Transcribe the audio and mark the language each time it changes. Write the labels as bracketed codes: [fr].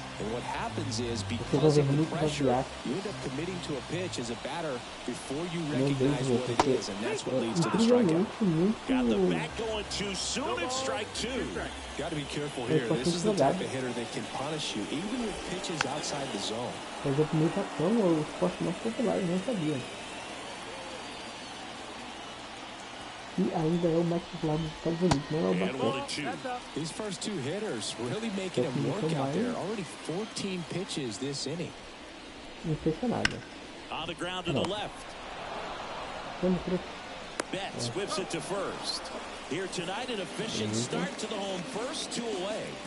[en] And what happens is because of the pressure, you end up committing to a pitch as a batter before you recognize what it is, and that's what leads to the strikeout. Got the bat going too soon. It's strike two. Got to be careful here. This is the type of hitter that can punish you, even with pitches outside the zone. [pt] Por exemplo, no Japão, é o esporte mais popular, eu não sabia. E ainda é o mais popular dos Estados Unidos, não é o basquete. [en] These first two hitters really making him work out there. Already 14 pitches this inning. [pt] Impressionado. [en] On the ground to the left. Betts whips it to first. Here tonight, an efficient start to the home first, 2 away.